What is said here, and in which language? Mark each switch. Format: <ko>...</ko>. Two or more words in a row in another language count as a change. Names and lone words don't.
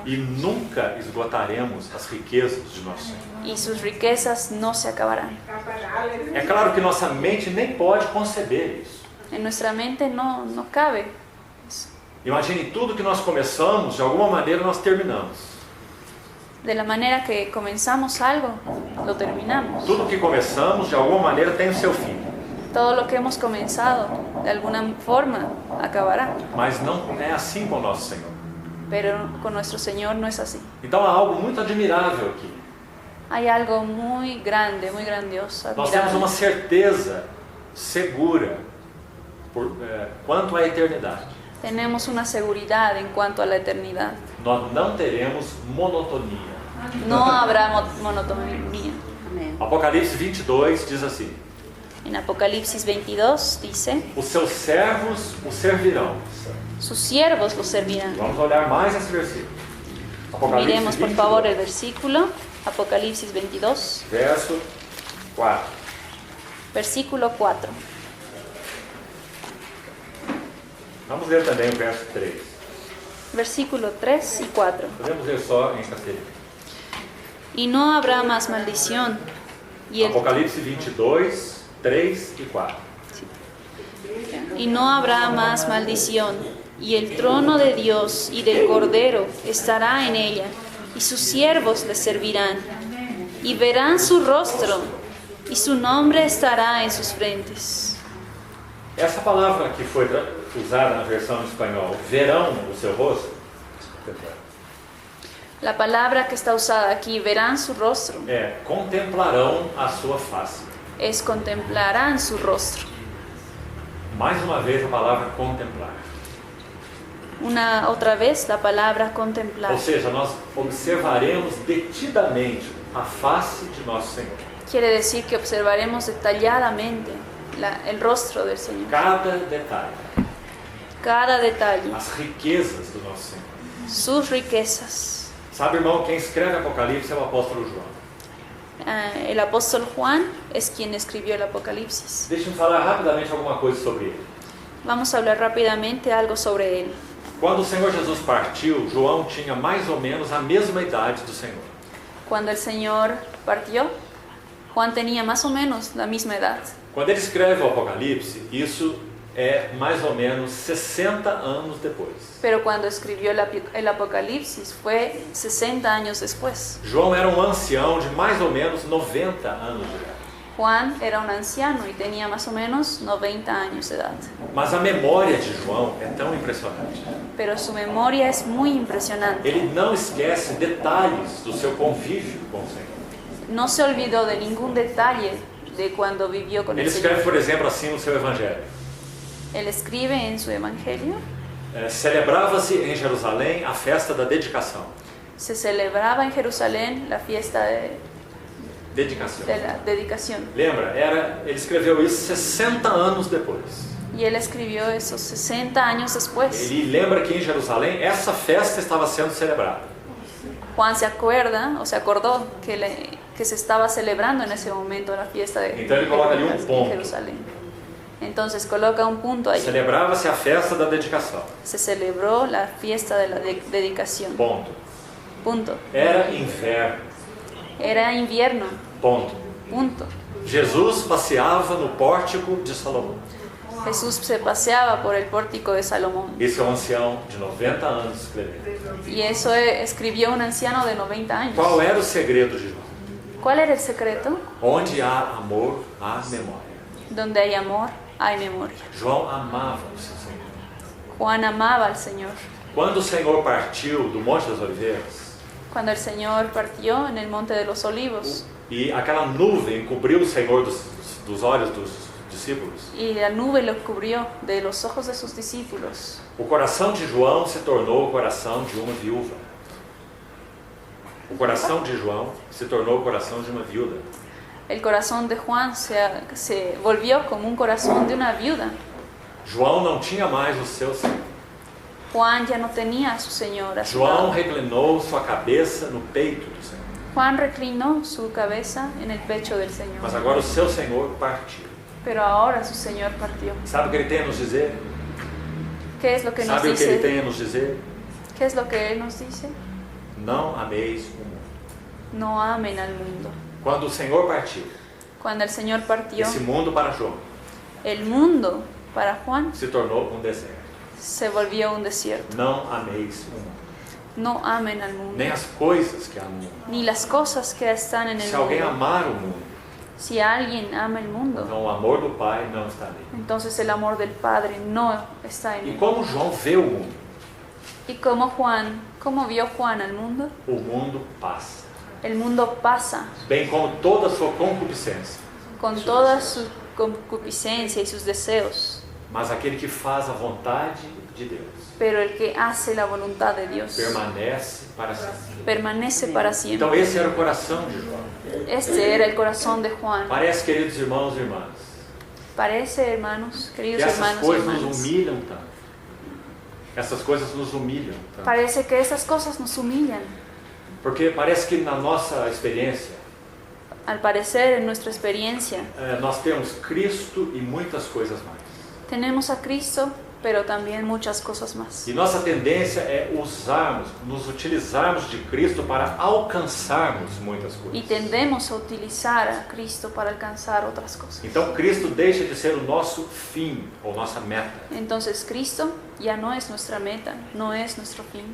<pt>E nunca esgotaremos as riquezas de nosso Senhor.</pt> <es>Y sus riquezas no se acabarán.</es> <pt>É claro que nossa mente nem pode conceber isso.</pt> <es>En nuestra mente no cabe.</es> <pt>Imagine tudo que nós começamos, de alguma maneira nós terminamos.</pt> <es>De la manera que comenzamos algo, lo terminamos.</es> <pt>Tudo que começamos, de alguma maneira, tem o seu fim.</pt> <es>Todo lo que hemos comenzado, de alguna forma, acabará.</es> <pt>Mas não é assim com o nosso Senhor.</pt> <es>Pero con nuestro Señor no es así.</es> <pt>Então há algo muito admirável aqui.</pt> <es>Hay algo muy grande, muy grandioso,</es> <pt>Nós temos uma</pt> <es>admirable.</es> <pt>certeza segura quanto à eternidade.</pt> <es>Tenemos una seguridad en cuanto a la eternidad.</es> <pt>Nós não teremos monotonia.</pt> <es>No habrá monotonía.</es> <pt>Apocalipse 22 diz assim:</pt> <es>En Apocalipsis 22 dice,</es> <pt>os seus servos o servirão.</pt> <es>sus siervos lo servirán.</es> <pt>Vamos olhar mais esse versículo. Apocalipse</pt> <es>Miremos por 22, favor el versículo, Apocalipsis 22,</es> <pt>verso 4.</pt> <es>versículo 4.</es> <pt>Vamos ler também o verso 3.</pt> <es>Versículo 3 y 4.</es> <pt>Podemos ler só em castelhano.</pt> <es>Y no habrá más maldición. Y</es> <pt>Apocalipse 22, 3 e 4.</pt> <es>no habrá más maldición. Y el trono de Dios y del Cordero estará en ella, y sus siervos le servirán. Y verán su rostro, y su nombre estará en sus frentes.</es> <pt>Essa palavra que foi usada na versão em espanhol, verão o seu rosto,</pt> <es>La palabra que está usada aquí, verán su rostro,</es> <pt>contemplarão a sua face.</pt> <es>es contemplarán su rostro.</es> <pt>Mais uma vez a palavra contemplar.</pt> <es>Otra vez la palabra contemplar.</es> <pt>Ou seja, nós observaremos detidamente a face de nosso Senhor.</pt> <es>Quiere decir que observaremos detalladamente el rostro del Señor. Cada detalle,</es> <pt>As riquezas do nosso Senhor.</pt> <es>sus riquezas.</es> <pt>Sabe, irmão, quem escreve Apocalipse é o apóstolo João.</pt> <es>El apóstol Juan es quien escribió el Apocalipsis.</es> <pt>Deixa eu falar rapidamente alguma coisa sobre ele.</pt> <es>Vamos a hablar rápidamente algo sobre él.</es> <pt>Quando o Senhor Jesus partiu, João tinha mais ou menos a mesma idade do Senhor.</pt> <es>Cuando el Señor partió, Juan tenía más o menos la misma edad.</es> <pt>Quando ele escreve o Apocalipse, isso é mais ou menos 60 anos depois.</pt> <es>Pero cuando escribió el Apocalipsis fue 60 años después.</es> <pt>João era um ancião de mais ou menos 90 anos de idade.</pt> <es>Juan era un anciano y tenía más o menos 90 años de edad.</es> <pt>Mas a memória de João é tão impressionante.</pt> <es>Pero su memoria es muy impresionante.</es> <pt>Ele não esquece detalhes do seu convívio com o Senhor.</pt> <es>No se olvidó de ningún detalle de cuando vivió con</es> <pt>Ele</pt> <es>el</es> <pt>escreve,</pt> <es>Señor.</es> <pt>por exemplo, assim no seu evangelho.</pt> <es>Él escribe en su evangelio,</es> <pt>Celebrava-se em Jerusalém a festa da dedicação.</pt> <es>se celebraba en Jerusalén la fiesta de</es> <pt>Dedicação.</pt> <es>la dedicación.</es> <pt>Lembra? Ele escreveu isso 60 anos depois.</pt> <es>Y él escribió eso 60 años después.</es> <pt>Ele lembra que em Jerusalém essa festa estava sendo celebrada.</pt> <es>Juan se acuerda o se acordó que se estaba celebrando en ese momento la fiesta de</es> <pt>Então ele coloca ali</pt> <es>en</es> <pt>ponto.</pt> <es>Jerusalén. Entonces coloca un punto ahí.</es> <pt>Celebrava-se a festa da dedicação.</pt> <es>Se celebró la fiesta de la dedicación.</es> <pt>Ponto.</pt> <es>Punto.</es> <pt>Era inverno.</pt> <es>Era invierno.</es> <pt>Ponto.</pt> <es>Punto.</es> <pt>Jesus passeava no pórtico de Salomão.</pt> <es>Jesús se paseaba por el pórtico de Salomón.</es> <pt>Esse é um ancião de 90 anos escrevendo.</pt> <es>Y eso escribió un anciano de 90 años.</es> <pt>Qual era o segredo de João?</pt> <es>¿Cuál era el secreto?</es> <pt>Onde há amor, há memória.</pt> <es>Donde hay amor, hay memoria.</es> <pt>João amava o seu Senhor.</pt> <es>Juan amaba al Señor.</es> <pt>Quando o Senhor partiu do Monte das Oliveiras,</pt> <es>Cuando el Señor partió en el Monte de los Olivos</es> <pt>e aquela nuvem cobriu o Senhor dos olhos dos discípulos,</pt> <es>y la nube lo cubrió de los ojos de sus discípulos,</es> <pt>o coração de João se tornou o coração de uma viúva. O coração de João se tornou o coração de uma viúva.</pt> <es>el corazón de Juan se volvió como un corazón de una viuda.</es> <pt>João não tinha mais o seu Senhor.</pt> <es>Juan ya no tenía a su Señor a su</es> <pt>João</pt> <es>lado.</es> <pt>reclinou sua cabeça no peito do Senhor.</pt> <es>Juan reclinó su cabeza en el pecho del Señor.</es> <pt>Mas agora o seu Senhor partiu.</pt> <es>Pero ahora su Señor partió.</es> <pt>Sabe o que ele tem a nos dizer?</pt> <es>¿Qué es lo que nos</es> <pt>Sabe o que ele</pt> <es>dice?</es> <pt>tem a nos dizer?</pt> <es>¿Qué es lo que Él nos dice?</es> <pt>Não ameis o mundo.</pt> <es>No amen al mundo.</es> <pt>Quando o Senhor partiu,</pt> <es>Cuando el Señor partió,</es> <pt>esse mundo para João</pt> <es>el mundo para Juan</es> <pt>se tornou um deserto.</pt> <es>se volvió un desierto.</es> <pt>Não ameis o mundo,</pt> <es>No amen al mundo,</es> <pt>nem as coisas que há no mundo.</pt> <es>ni las cosas que están en el</es> <pt>Se alguém</pt> <es>mundo.</es> <pt>amar o mundo,</pt> <es>Si alguien ama el mundo,</es> <pt>então o amor do Pai não está nele.</pt> <es>entonces el amor del Padre no está en</es> <pt>E</pt> <es>él.</es> <pt>como João vê o mundo?</pt> <es>¿Y cómo vio Juan al mundo?</es> <pt>O mundo passa,</pt> <es>El mundo pasa</es> <pt>bem como toda a sua concupiscência.</pt> <es>con toda su concupiscencia y sus deseos,</es> <pt>Mas aquele que faz a vontade de Deus</pt> <es>pero el que hace la voluntad de Dios</es> <pt>permanece para sempre.</pt> <es>permanece para</es> <pt>Então</pt> <es>siempre.</es> <pt>esse era o coração de João.</pt> <es>Este era el corazón de Juan.</es> <pt>Parece, queridos irmãos e irmãs,</pt> <es>Parece, hermanos,</es> <pt>que</pt> <es>queridos</es> <pt>essas</pt> <es>hermanos y</es> <pt>coisas nos</pt> <es>hermanas,</es> <pt>humilham tanto. Essas coisas nos humilham tanto.</pt> <es>parece que esas cosas nos humillan.</es> <pt>Porque parece que na nossa experiência,</pt> <es>Al parecer, en nuestra experiencia,</es> <pt>nós temos Cristo e muitas coisas mais.</pt> <es>tenemos a Cristo, pero también muchas cosas más.</es> <pt>E nossa tendência é nos utilizarmos de Cristo para alcançarmos muitas</pt> <es>Y</es> <pt>coisas.</pt> <es>tendemos a utilizar a Cristo para alcanzar otras cosas.</es> <pt>Então Cristo deixa de ser o nosso fim ou nossa meta.</pt> <es>Entonces Cristo ya no es nuestra meta, no es nuestro fin.</es>